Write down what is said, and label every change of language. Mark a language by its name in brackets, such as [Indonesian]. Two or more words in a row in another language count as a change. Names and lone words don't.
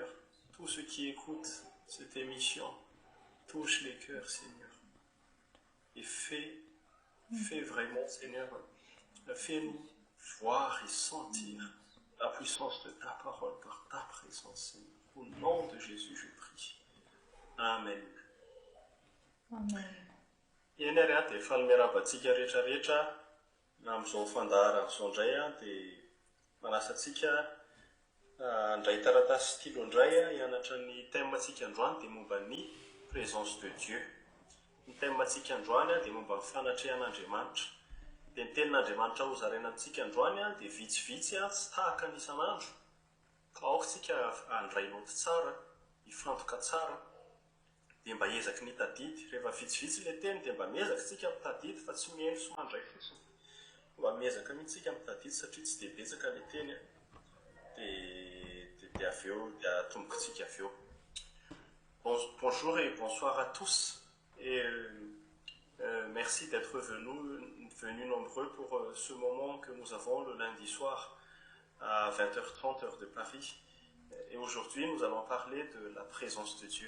[French] Tous ceux qui écoutent cette émission, touche les cœurs, Seigneur. Et fais vraiment, Seigneur, fais-nous voir et sentir la puissance de ta parole par ta présence, Seigneur. Au nom de Jésus, je prie. Amen. Amen. [Malagasy] Eny ary dia efa miarabantsika rehetrarehetra amin'izao fandaharana izao indray dia manasa antsika handray taratasy stylo indray hianatra ny thème-ntsika androany dia momba ny [French] présence de Dieu. [Malagasy] Ny thème-ntsika androany dia momba ny fanatrehan'Andriamanitra. Dia ny tenin'Andriamanitra ho zaraina antsika androany dia vitsivitsy tsy tahaka ny isan'andro. Ka aoka handray noty tsara, hifantoka tsara. Dia mba ezaka ny tadidy, rehefa vitsivitsy ilay teny dia mba miezaka tsika mitadidy fa tsy mihaino sy mandray fotsiny. Mba miezaka mihitsika mitadidy satria tsy dia betsaka ilay teny dia avy eo dia atomboka tsika avy eo. [French] Bonjour et bonsoir à tous et merci d'être venus nombreux pour ce moment que nous avons le lundi soir à 20h30 heure de Paris. Et aujourd'hui, nous allons parler de la présence de Dieu.